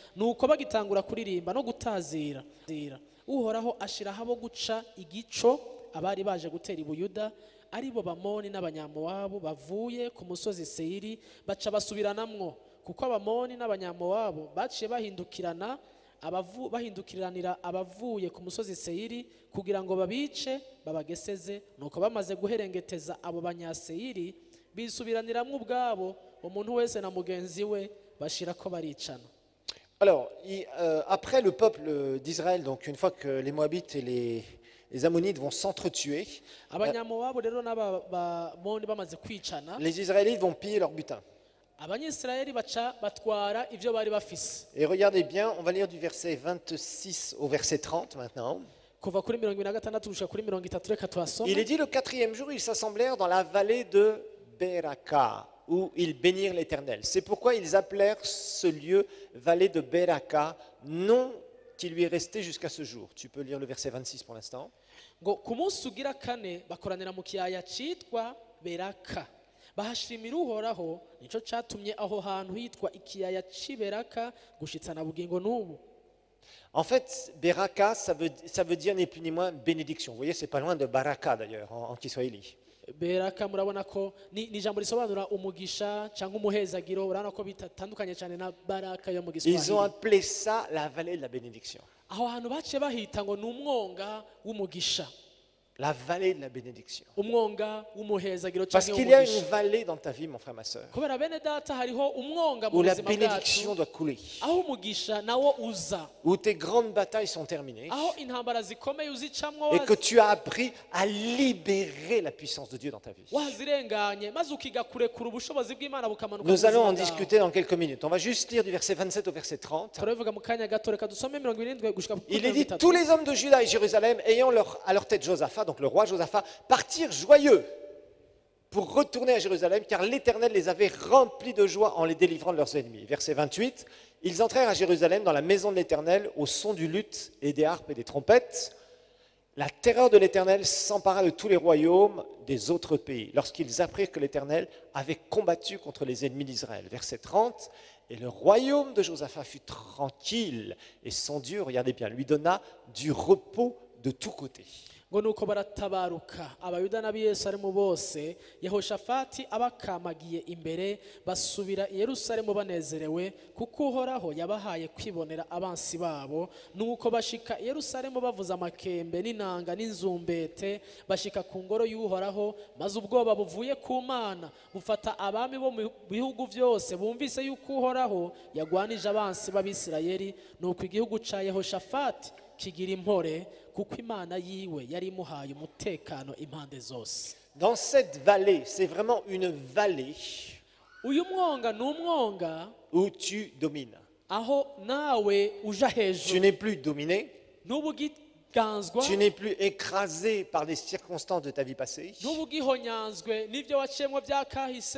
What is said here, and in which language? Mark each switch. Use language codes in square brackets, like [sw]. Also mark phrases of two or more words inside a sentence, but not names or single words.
[rn] Nuko bagitangura kuririmba no gutazira, uhoraho ashiraho abo guca igico abari baje gutera i Buyuda, aribo Bamoni n'Abanyamowabu bavuye ku musozi Seiri, baca basubiranamwo, kuko Abamoni n'Abanyamowabu baciye bahindukirana bahindukiriranira abavuye ku musozi Seyiri kugira ngo babice babageseze, nuko bamaze guherengeteza abo banyaseyiri bisubiraniramwo ubwabo, umuntu wese na mugenzi we bashira ko baricana. [fr] Alors, après le peuple d'Israël, donc une fois que les Moabites et les Ammonites vont s'entretuer, [rn] Abanyamowabu rero n'Abamoni bamaze kwicana, [fr] les Israélites vont piller leur butin. [rn] Abanyisraeli baca batwara ivyo bari bafise. [fr] Et regardez bien, on va lire du verset 26 au verset 30 maintenant. [rn] Kuva kuri 26 gushika kuri 30 reka tuhasome. [fr] Il est dit le 4e jour, ils s'assemblèrent dans la vallée de Beraka, où ils bénirent l'Éternel. C'est pourquoi ils appelèrent ce lieu vallée de Beraka, nom qui lui est resté jusqu'à ce jour. Tu peux lire le verset 26 pour l'instant. [rn] Ngo ku munsi ugira kane bakoranira mu kiyaya citwa Beraka, bahashimira Uhoraho, nico catumye aho hantu hitwa ikiyaya c'iberaka gushitsa na bugingo n'ubu. [fr] En fait, Beraka, ça veut dire ni plus ni moins bénédiction. Vous voyez, c'est pas loin de Baraka d'ailleurs, en Kiswahili. [rn] Beraka murabona ko ni ijambo risobanura umugisha cyangwa umuhezagiro, urabona ko bitatandukanye cyane na baraka yo mu [fr] Ils ont [rn] Giswahili. [fr] appelé ça la vallée de la bénédiction. [rn] Aho hantu baciye bahita ngo ni umwonga w'umugisha, [fr] La vallée de la bénédiction. [rn] umwonga w'umuhezagiro [fr] Parce [rn] cyangwa [fr] qu'il y a une [rn] umugisha. [fr] vallée dans ta vie, mon frère, ma soeur, [rn] Kubera bene data hariho umwonga mu [fr] où la [rn] buzima [fr] bénédiction [rn] bwacu, [fr] doit couler, [rn] aho umugisha nawo uza, [fr] où tes grandes batailles sont terminées [rn] aho intambara zikomeye uzicamwo [fr] et que tu as appris à libérer la puissance de Dieu dans ta vie. [rn] wazirenganye maze ukiga kurekura ubushobozi bw'Imana bukamanuka mu [fr] Nous allons en [rn] buzima bwawe. [fr] discuter dans quelques minutes. On va juste lire du verset 27 au verset 30. [rn] turabivuga mu kanya gato, reka dusome 27 gushika kuri [fr] Il est dit, [rn] 30. [fr] tous les hommes de Juda et Jérusalem, ayant à leur tête Josaphat, donc le roi Josaphat, partirent joyeux pour retourner à Jérusalem, car l'Éternel les avait remplis de joie en les délivrant de leurs ennemis. Verset 28, ils entrèrent à Jérusalem dans la maison de l'Éternel au son du luth et des harpes et des trompettes. La terreur de l'Éternel s'empara de tous les royaumes des autres pays, lorsqu'ils apprirent que l'Éternel avait combattu contre les ennemis d'Israël. Verset 30, et le royaume de Josaphat fut tranquille, et son Dieu, regardez bien, lui donna du repos de tous côtés. [rn] ngo nuko baratabaruka abayuda n'abiyerusalemu bose, Yehoshafati abakamagiye imbere, basubira i Yerusalemu banezerewe, kuko Uhoraho yabahaye kwibonera abansi babo. Nuko bashika i Yerusalemu bavuza amakembe n'inanga n'inzumbete, bashika ku ngoro y'Uhoraho, maze ubwoba buvuye ku Mana bufata abami bo mu bihugu byose, bumvise yuko Uhoraho yagwanije abansi b'Abisirayeli. Nuko igihugu ca Yehoshafati kigira impore, kuko Imana yiwe yari imuhaye umutekano impande zose. [fr] Dans cette vallée, c'est vraiment une vallée [rn] Uyu mwonga ni umwonga [fr] où tu domines. [rn] aho nawe uja [fr] Tu [rn] hejuru, [fr] n'es plus dominé, [rn] n'ubu ugiganzwa, [fr] tu n'es plus écrasé par des circonstances de ta vie passée, [rn] n'ubu ugihonyanzwe n'ibyo waciyemwo byakahise,